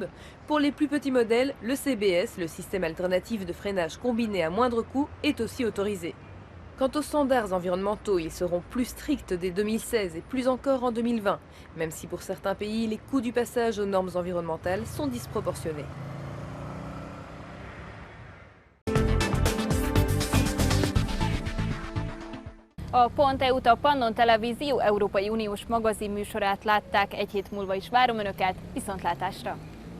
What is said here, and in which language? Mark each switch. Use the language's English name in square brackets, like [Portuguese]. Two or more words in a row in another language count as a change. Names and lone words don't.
[French] Pour les plus petits modèles, le CBS, le système alternatif de freinage combiné à moindre coût, est aussi autorisé. Quant aux standards environnementaux, ils seront plus stricts dès 2016 et plus encore en 2020, même si pour certains pays, les coûts du passage aux normes environnementales sont disproportionnés. [Hungarian] A Pont.EU-t, a Pannon Televízió Európai Uniós magazinműsorát látták, egy hét múlva is várom Önöket, viszontlátásra!